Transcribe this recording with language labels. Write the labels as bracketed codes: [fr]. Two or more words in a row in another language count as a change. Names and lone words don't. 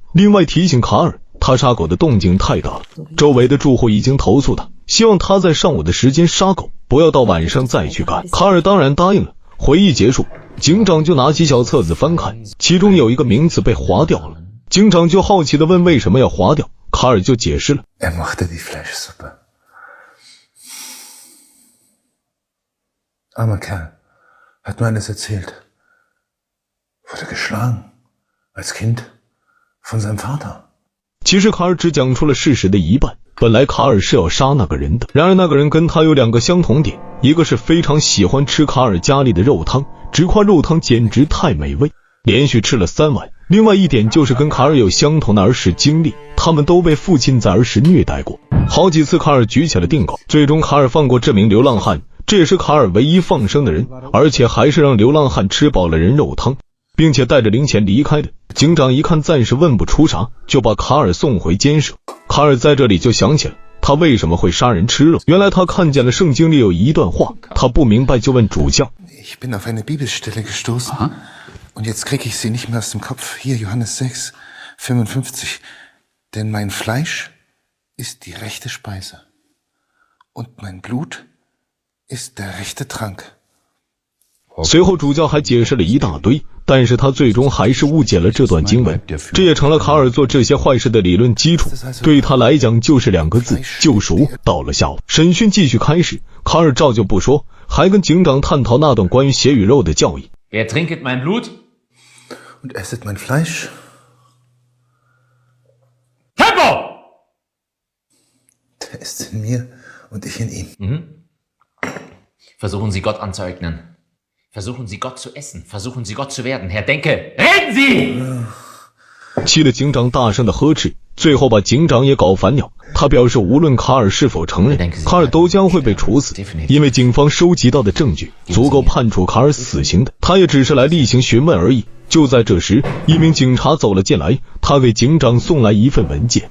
[zh] 另外提醒卡尔，他杀狗的动静太大了，周围的住户已经投诉他，希望他在上午的时间杀狗，不要到晚上再去干。卡尔当然答应了。会议结束，警长就拿起小册子翻看，其中有一个名字被划掉了。警长就好奇地问为什么要划掉，卡尔就解释了。 [de] machte die Fleischsuppe. Armer Kerl, hat mir alles erzählt. Wurde geschlagen, als Kind, von seinem Vater. [zh] 其实卡尔只讲出了事实的一半，本来卡尔是要杀那个人的，然而那个人跟他有2个相同点，一个是非常喜欢吃卡尔家里的肉汤，这块肉汤简直太美味，连续吃了3碗。另外一点就是跟卡尔有相同的儿时经历，他们都被父亲在儿时虐待过，好几次卡尔举起了定稿，最终卡尔放过这名流浪汉，这也是卡尔唯一放生的人，而且还是让流浪汉吃饱了人肉汤，并且带着零钱离开的。警长一看暂时问不出啥，就把卡尔送回监舍。卡尔在这里就想起了他为什么会杀人吃肉，原来他看见了圣经里有一段话，他不明白就问主教。 [de] Ich bin auf eine Bibelstelle gestoßen und jetzt kriege ich sie nicht mehr aus dem Kopf. Hier Johannes 6, 55. Denn mein Fleisch ist die rechte Speise und mein Blut ist der rechte Trank. [zh] 随后主教还解释了一大堆，但是他最终还是误解了这段经文，这也成了卡尔做这些坏事的理论基础。对他来讲就是2个字：救赎。到了下午，审讯继续开始，卡尔照旧不说，还跟警长探讨那段关于血与肉的教义。 [de] Wer trinket mein Blut? Und esset mein Fleisch. Tempo! Der ist in mir und ich in ihm. Versuchen Sie Gott anzueignen. Versuchen Sie Gott zu essen. Versuchen Sie Gott zu werden. Herr Denke, reden Sie! [zh] 气得警长大声的呵斥，最后把警长也搞烦了。他表示无论卡尔是否承认，卡尔都将会被处死，因为警方收集到的证据足够判处卡尔死刑的，他也只是来例行询问而已。就在这时，一名警察走了进来，他给警长送来一份文件。